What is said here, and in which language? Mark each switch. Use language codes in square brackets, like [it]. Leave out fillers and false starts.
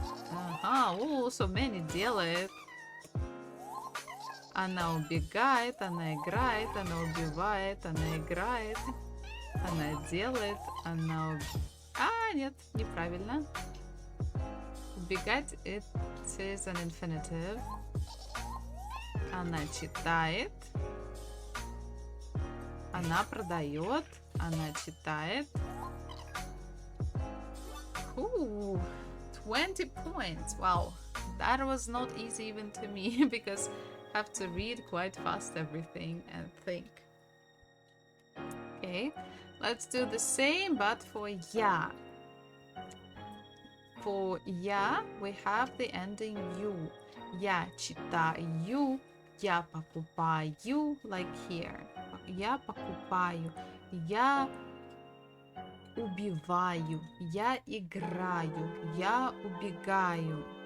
[en] Ага, so many делает. [ru] Она убегает, она играет, она убивает, она играет, она делает, она... нет, неправильно. [en] Убегать, it is an infinitive. [ru] Она читает. Она продает. Она читает. [en] 20 points. Wow, that was not easy even to me because I have to read quite fast everything and think. Okay, let's do the same but for я. For я we have the ending you. [ru] Я читаю, я покупаю, [en] like here. [ru] Я покупаю, я убиваю, я играю, я убегаю.